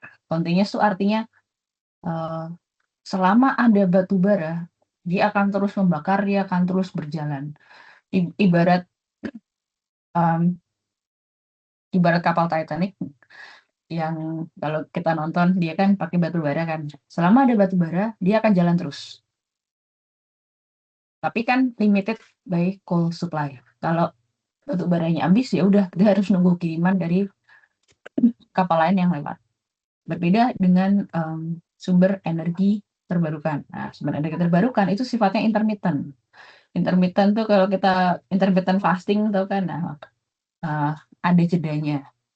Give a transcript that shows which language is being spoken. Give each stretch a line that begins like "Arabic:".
Indonesian: Continuous itu artinya selama ada batu bara, dia akan terus membakar, dia akan terus berjalan. Ibarat kapal Titanic yang kalau kita nonton dia kan pakai batu bara kan. Selama ada batu bara, dia akan jalan terus.
English: Tapi kan limited by coal supply.
Indonesian: Kalau batu baranya habis ya udah, dia harus nunggu kiriman dari kapal lain yang lewat. Berbeda dengan sumber energi terbarukan. Nah, sumber energi terbarukan itu sifatnya intermittent. Intermittent tuh kalau kita intermittent fasting tuh kan, ada jedanya.